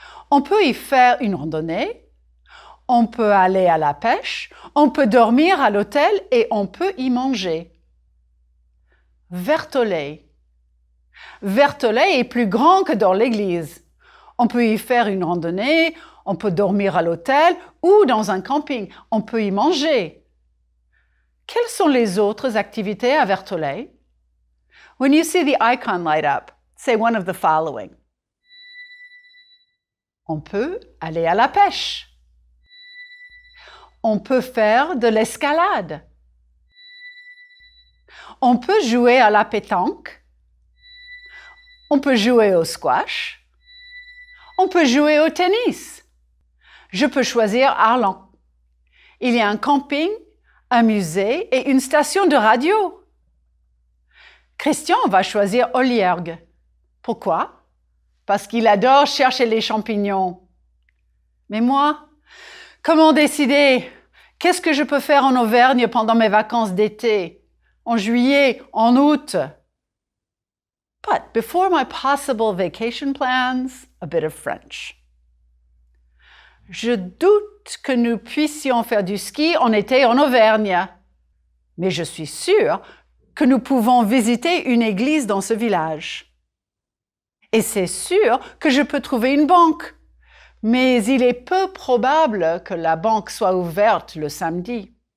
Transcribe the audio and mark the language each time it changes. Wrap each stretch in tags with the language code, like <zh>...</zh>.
<fr>On peut y faire une randonnée, on peut aller à la pêche, on peut dormir à l'hôtel et on peut y manger. Vertolay. Vertolay est plus grand que Dore-l'Église. On peut y faire une randonnée, on peut dormir à l'hôtel ou dans un camping. On peut y manger. Quelles sont les autres activités à Vertolay?</fr> <en>When you see the icon light up, say one of the following.</en> <fr>On peut aller à la pêche. On peut faire de l'escalade. On peut jouer à la pétanque. On peut jouer au squash. On peut jouer au tennis. Je peux choisir Arlan. Il y a un camping, un musée et une station de radio. Christian va choisir Olliergue. Pourquoi? Parce qu'il adore chercher les champignons. Mais moi, comment décider? Qu'est-ce que je peux faire en Auvergne pendant mes vacances d'été? En juillet, en août?</fr> <en>But before my possible vacation plans, a bit of French.</en> <fr>Je doute que nous puissions faire du ski en été en Auvergne. Mais je suis sûre que nous pouvons visiter une église dans ce village. Et c'est sûr que je peux trouver une banque. Mais il est peu probable que la banque soit ouverte le samedi.</fr>